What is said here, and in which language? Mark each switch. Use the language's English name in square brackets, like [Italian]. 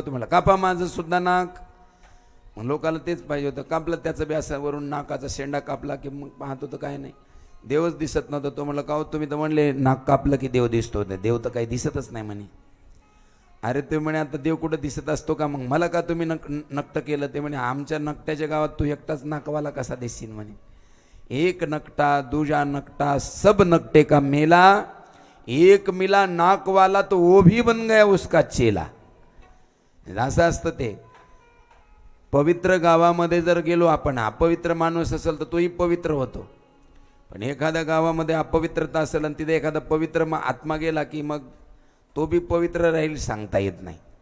[Marathi] तुम्हाला कापा माझं सुद्धा नाक. मग लोकाला तेच पाहिजे होतं, कापलं त्याचं व्यासावरून नाकाचा शेंडा कापला की मग पाहतो तर काय नाही, देवच दिसत नव्हतं. तो म्हणलं, का हो तुम्ही तर म्हणले नाक कापलं की देव दिसतो, देव तर काही दिसतच नाही म्हणे. अरे ते म्हणे, आता देव कुठं दिसत असतो का? मग मला का तुम्ही नकटं केलं? ते म्हणे, आमच्या नकट्याच्या गावात तू एकटाच नाकवाला कसा दिसशील म्हणे. [Hindi] एक नकटा दूजा नकटा सब नकटे का मेला, एक मिला नाक वाला तो वो भी बन गया उसका चेला. [Marathi] असं असतं ते. पवित्र गावामध्ये जर गेलो आपण, अपवित्र माणूस असेल तर तोही पवित्र होतो. पण एखाद्या गावामध्ये अपवित्रता असेल आणि तिथे एखादा पवित्र आत्मा गेला की मग तो बी पवित्र राहील, सांगता येत नाही.